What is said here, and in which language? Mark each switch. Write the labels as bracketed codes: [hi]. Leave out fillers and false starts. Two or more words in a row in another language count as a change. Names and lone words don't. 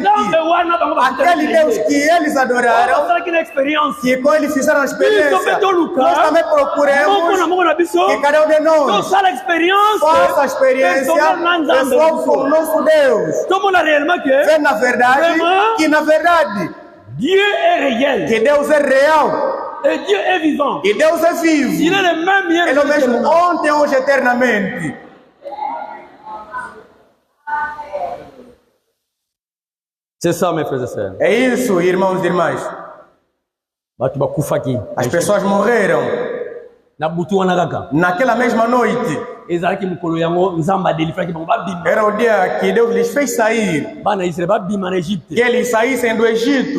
[pt] Aquele Deus que eles adoraram, que com eles fizeram a experiência, nós também procuremos que cada um de nós faça a experiência pessoal com o nosso Deus. Vê na verdade que na verdade que Deus é real. [fr] Et Dieu est vivant. [pt] E Deus é vivo. [fr] Il est le même hier. [pt] Ele é o mesmo ontem, hoje, eternamente. [fr] C'est ça, mes frères et sœurs. [pt] É isso, irmãos e irmãs. As pessoas morreram naquela mesma noite. Era o dia que Deus lhes fez sair. Que eles saíssem do Egito.